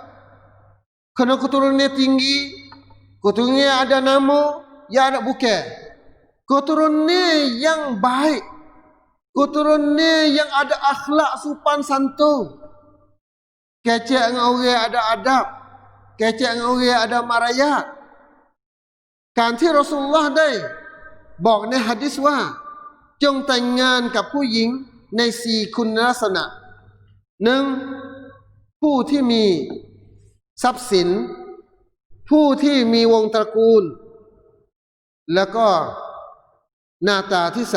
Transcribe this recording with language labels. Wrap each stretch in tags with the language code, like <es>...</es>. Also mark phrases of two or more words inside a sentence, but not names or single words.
<ms>Kerana keturunan tinggi, keturunan ada nama, ya ada bukan. Keturunan yang baik, keturunan yang ada akhlak sopan santun. Kecek dengan orang ada adab, kecek dengan orang ada marayat. Kanti Rasulullah dai</ms> <th>บอกในหะดีษว่าจงแต่งงานกับผู้หญิงใน4คุณลักษณะ 1. ผู้ที่มีทรัพย์สิน ผู้ที่มีวงตระกูล แล้วก็หน้าตาที่สะ</th>